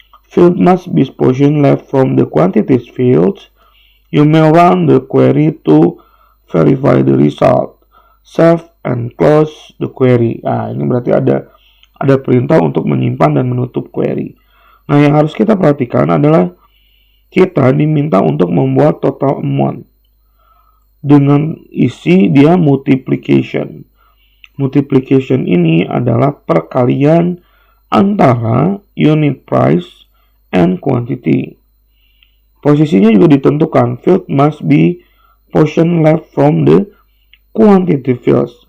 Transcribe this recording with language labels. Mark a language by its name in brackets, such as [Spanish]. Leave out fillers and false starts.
[English] Field must be positioned left from the quantities fields. You may run the query to verify the result. Save and close the query. [Indonesian] Nah, ini berarti ada perintah untuk menyimpan dan menutup query. Nah, yang harus kita perhatikan adalah kita diminta untuk membuat total amount dengan isi dia multiplication. Multiplication ini adalah perkalian antara [English] unit price and quantity. [Indonesian] Posisinya juga ditentukan. [English] Field must be portion left from the quantity fields.